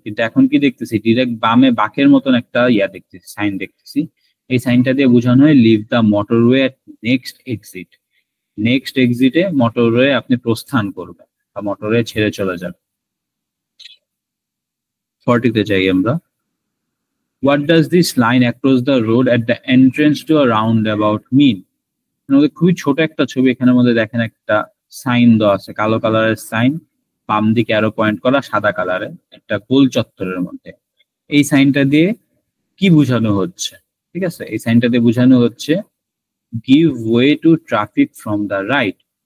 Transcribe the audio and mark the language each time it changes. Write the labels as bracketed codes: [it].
[bn] কিন্তু এখন কি দেখতেছি, ডিরেক্ট বামে বাঁকের মতন একটা দেখতেছি, সাইন দেখতেছি। এই সাইনটা দিয়ে বোঝানো হয় [en] Leave the motorway at next exit. [bn] Next এক্সিটে motorway আপনি প্রস্থান করবেন বা মোটরওয়ে ছেড়ে চলে যাবেন। 40-তে যাই আমরা। [en] What does this line across the road at the entrance to a roundabout mean? [bn] খুবই ছোট একটা ছবি, এখানের মধ্যে দেখেন একটা সাইন দেওয়া আছে, কালো কালারের সাইন, বাম দিকে আরো পয়েন্ট করা সাদা কালারে, একটা গোল চত্বরের মধ্যে। এই সাইনটা দিয়ে কি বোঝানো হচ্ছে? ঠিক আছে, এই সাইনটা দিয়ে বোঝানো হচ্ছে [en] Give way to traffic from the right.